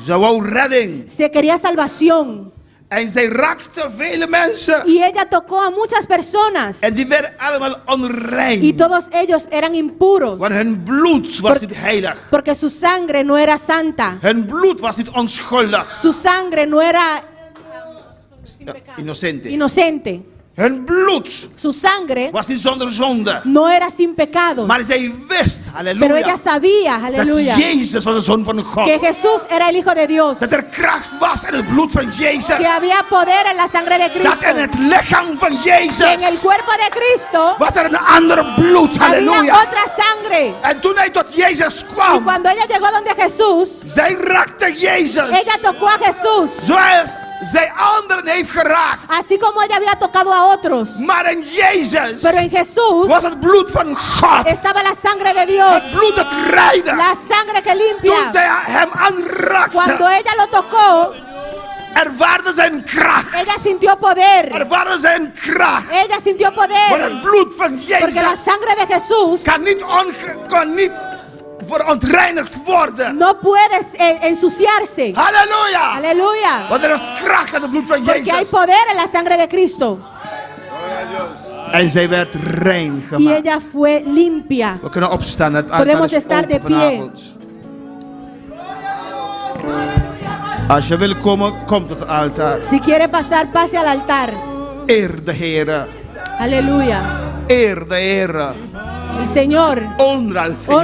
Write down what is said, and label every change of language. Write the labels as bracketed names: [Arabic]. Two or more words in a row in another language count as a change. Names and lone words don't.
[Dutch] Ze wou redding. [Spanish] se quería salvación. [Dutch] En zij raakte vele mensen. [Spanish] Y ella tocó a muchas personas [Dutch] En die werden allemaal onrein. [Spanish] y todos ellos eran impuros [Dutch] Want hun bloed was niet heilig. [Spanish] porque su sangre no era santa, [Dutch] Hun bloed was niet onschuldig. [Spanish] su sangre no era Innocente. inocente, [Dutch] Hun bloed [Spanish] su sangre [Dutch] was niet zonder zonde. [Spanish] no era sin pecado. [Dutch] Maar zij wist, [Spanish] Pero ella [Dutch] halleluja, [Spanish] sabía, [Dutch] dat [Spanish] aleluya, [Dutch] Jezus was de Zoon van God. [Spanish] que Jesús era el Hijo de Dios, [Dutch] Dat er kracht was in het bloed van Jezus. [Spanish] que había poder en la sangre de [Dutch] Dat in [Spanish] Cristo, [Dutch] het lichaam van [Spanish] que en el [Dutch] Jezus [Spanish] cuerpo de Cristo [Dutch] was er een ander bloed. [Spanish] había [Dutch] Halleluja. [Spanish] otra sangre. [Dutch] En toen hij tot Jezus [Spanish] Y [Dutch] kwam, [Spanish] cuando ella llegó donde Jesús, [Dutch] zij raakte Jezus. [Spanish] ella tocó a Jesús, [Dutch] Zoals zij anderen heeft geraakt. [Spanish] así como ella había tocado a otros. [Dutch] Maar in Jezus [Spanish] Pero en Jesús [Dutch] was het bloed van God. [Spanish] estaba la sangre de Dios, [Dutch] Het bloed dat reinigt. [Spanish] la sangre que [Dutch] Toen [Spanish] limpia. [Dutch] zij hem [Spanish] Cuando [Dutch] aanraakte, [Spanish] ella lo tocó, [Dutch] Ervaarde zijn kracht. [Spanish] Ella sintió poder. [Dutch] Ervaarde zijn kracht. [Spanish] Ella sintió [Dutch] Want [Spanish] poder. [Dutch] het bloed van [Spanish] Porque la [Dutch] Jezus [Spanish] sangre de Jesús [Dutch] kan niet verontreinigd worden. [Spanish] no puede ensuciarse. [Dutch] Halleluja. [Spanish] Aleluya. [Dutch] Want er is kracht in het bloed van [Spanish] Porque hay [Dutch] Jezus. [Spanish] poder en la sangre de Cristo. [Dutch] En zij werd rein [Spanish] Y [Dutch] gemaakt. [Spanish] ella fue limpia. [Dutch] We kunnen opstaan. Het altaar [Spanish] Podemos [Dutch] is [Spanish] estar de [Dutch] open [Spanish] pie. [Dutch] vanavond. Als je wil komen, kom tot het altaar. [Spanish] Si quiere pasar, pase al altar. [Dutch] Eer de Heer. [Spanish] Aleluya. [Dutch] Eer de Heer. [Spanish] El Señor. Honra al Señor.